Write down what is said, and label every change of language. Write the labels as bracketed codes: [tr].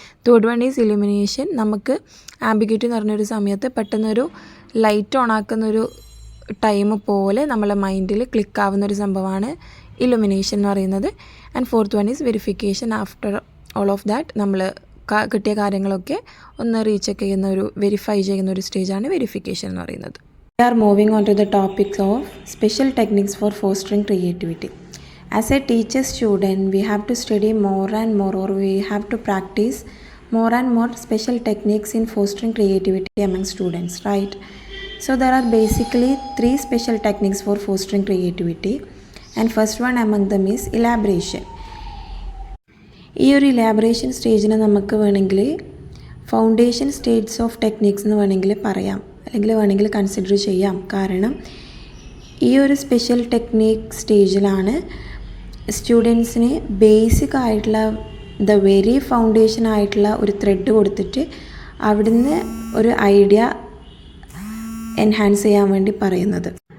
[en] third one is illumination, [ml] നമുക്ക് ambiguity എന്ന് പറഞ്ഞൊരു സമയത്ത് പെട്ടെന്നൊരു ലൈറ്റ് ഓൺ ആക്കുന്നൊരു ടൈം പോലെ നമ്മളെ മൈൻഡിൽ ക്ലിക്ക് ആവുന്നൊരു സംഭവമാണ് ഇലുമിനേഷൻ എന്ന് പറയുന്നത്. [en] And fourth one is verification. After all of that [ml] നമ്മൾ കിട്ടിയ കാര്യങ്ങളൊക്കെ ഒന്ന് റീചെക്ക് ചെയ്യുന്ന ഒരു വെരിഫൈ ചെയ്യുന്ന ഒരു സ്റ്റേജാണ് വെരിഫിക്കേഷൻ എന്ന് പറയുന്നത്. [en] We are moving on to the topics of special techniques for fostering creativity. As a teacher student, we have to study more and more, or we have to practice more and more special techniques in fostering creativity among students, right? So there are basically 3 special techniques for fostering creativity, and first one among them is elaboration. [ml] ഈ ഒരു elaboration സ്റ്റേജിനെ നമുക്ക് വേണമെങ്കിൽ foundation stages of techniques എന്ന് വേണമെങ്കിൽ പറയാം, അല്ലെങ്കിൽ വേണമെങ്കിൽ consider ചെയ്യാം. കാരണം ഈ ഒരു സ്പെഷ്യൽ ടെക്നിക് സ്റ്റേജിലാണ് സ്റ്റുഡൻസിന് ബേസിക് ആയിട്ടുള്ള ദ വെരി ഫൗണ്ടേഷൻ ആയിട്ടുള്ള ഒരു ത്രെഡ് കൊടുത്തിട്ട് അവിടുന്ന് ഒരു ഐഡിയ എൻഹാൻസ് ചെയ്യാൻ വേണ്ടി പറയുന്നത്.